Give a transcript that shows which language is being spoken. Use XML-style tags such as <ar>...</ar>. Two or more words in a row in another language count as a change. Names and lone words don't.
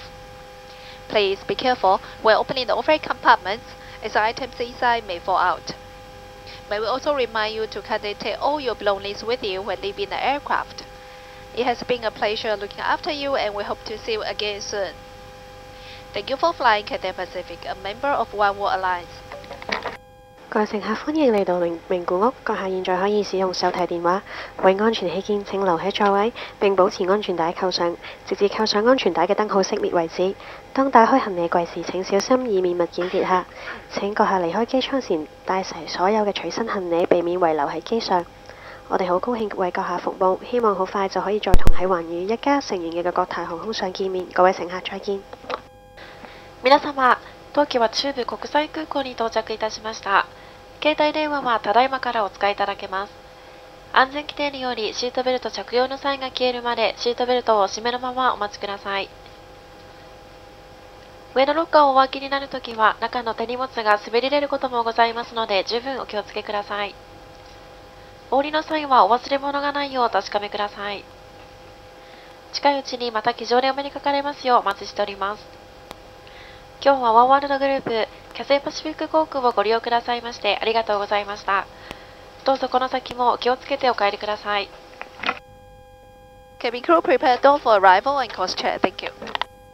<en>Please be careful when opening the overhead compartments, as items inside may fall out. May we also remind you to kindly take all your belongings with you when leaving the aircraft. It has been a pleasure looking after you, and we hope to see you again soon. Thank you for flying Cathay Pacific, a member of One World Alliance.</en> <yue>各位乘客，歡迎嚟到名古屋，閣下現在可以使用手提電話。為安全起見，請留喺座位並保持安全帶扣上，直至扣上安全帶嘅燈號熄滅為止。當打開行李櫃時，請小心以免物件跌下。請閣下離開機艙前帶齊所有嘅隨身行李，避免遺留喺機上。我哋好高興為閣下服務，希望好快就可以再同喺寰宇一家成員嘅國泰航空上見面。各位乘客再見。</yue> <ja>皆様、当機は中部国際空港に到着いたしました。携帯電話はただいまからお使いいただけます。安全規定によりシートベルト着用のサインが消えるまでシートベルトを締めのままお待ちください。上のロッカーをお開きになるときは中の手荷物が滑り出ることもございますので十分お気をつけください。お降りの際はお忘れ物がないようお確かめください。近いうちにまた機上でお目にかかれますようお待ちしております。今日はワンワールドグループキャセイパシフィック航空をご利用くださいましてありがとうございました。どうぞこの先もお気をつけてお帰りください。</ja> <en>Cabin crew prepare door for arrival and course check. Thank you.</en>